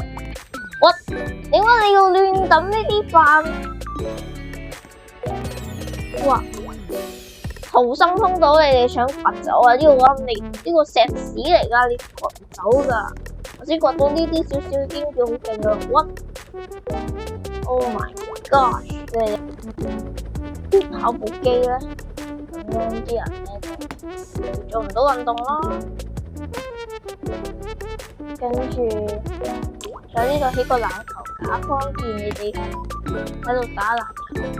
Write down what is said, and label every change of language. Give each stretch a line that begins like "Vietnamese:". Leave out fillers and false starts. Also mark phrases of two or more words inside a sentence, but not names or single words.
Cantonese: 點解你要亂抌呢啲飯？哇！逃生通道你哋想掘走啊？呢個石屎嚟噶，你掘唔走噶。我先掘到呢啲少少已經叫好勁噶啦。
English: Oh my gosh！
Cantonese: 啲跑步機咧，咁樣啲人咧就做唔到運動咯。跟住在呢度起個籃球架，方便你哋喺度打籃球。